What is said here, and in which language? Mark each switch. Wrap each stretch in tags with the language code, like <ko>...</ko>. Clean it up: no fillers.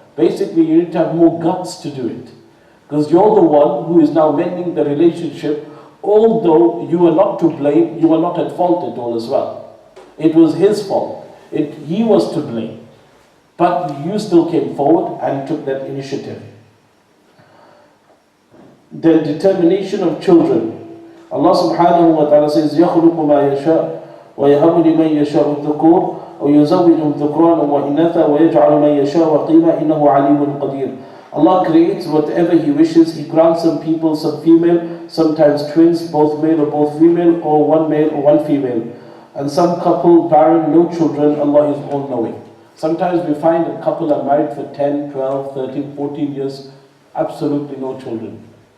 <en>Basically, you need to have more guts to do it. Because you're the one who is now mending the relationship, although you are not to blame, you are not at fault at all as well. It was his fault. He was to blame. But you still came forward and took that initiative. The determination of children.</en> <ar>Allah subhanahu wa ta'ala says, يَخْلُقُ مَا يَشَاءُ وَيَهَبُ لِمَنْ يَشَاءُ الذُّكُورَ وَيُزَوِّجُهُمْ ذُكْرَانًا وَإِنَاثًا وَيَجْعَلُ مَنْ يَشَاءُ عَقِيمًا إِنَّهُ عَلِيمٌ قَدِيرٌ.</ar> <en>Allah creates whatever He wishes. He grants some people some female, sometimes twins, both male or both female, or one male or one female. And some couple barren, no children. Allah is all-knowing. Sometimes we find a couple are married for 10, 12, 13, 14 years, absolutely no children.</en>